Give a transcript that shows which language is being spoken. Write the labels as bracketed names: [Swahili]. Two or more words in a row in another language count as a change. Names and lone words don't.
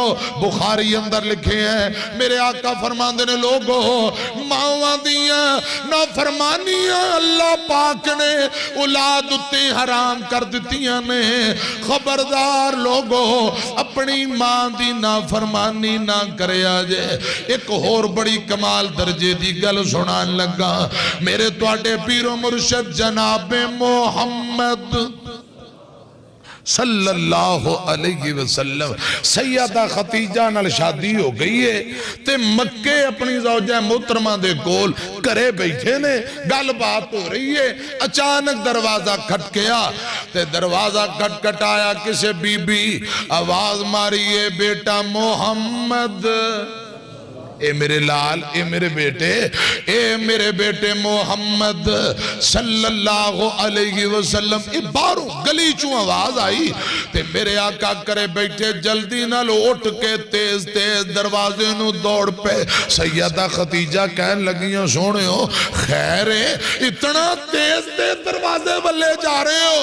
[Punjabi] بخاری اندر لکھے ہیں میرے آقا فرماتے نے لوگو ماواں دیاں نافرمانیاں اللہ پاک نے اولاد اتے حرام کر دتیاں نے. خبردار لوگو اپنی ماں دی نافرمانی نہ کریا جے. ایک ہور بڑی کمال درجے دی گل سنان لگا. میرے تہاڈے پیر و مرشد جنابِ محمد [Arabic] صلى الله عليه وسلم [Punjabi] سیدہ خدیجہ نال شادی ہو گئی ہے تے مکے اپنی زوجہ محترمہ دے کول گھرے بیٹھے نے، گل بات ہو رہی ہے. اچانک دروازہ کھٹکیا تے دروازہ کھٹکھٹایا، کسے بی بی آواز ماری ہے بیٹا محمد، اے میرے لال، اے میرے بیٹے، اے میرے بیٹے محمد [Arabic] صلى الله عليه وسلم. [Punjabi] اے باہروں گلی چوں آواز آئی تے میرے آقا کرے بیٹھے جلدی نال اٹھ کے تیز تیز دروازے نوں دوڑ پے. سیدہ خدیجہ کہن لگیاں سوہنیو خیر ہے، اتنا تیز تیز دروازے ولے جا رہے ہو?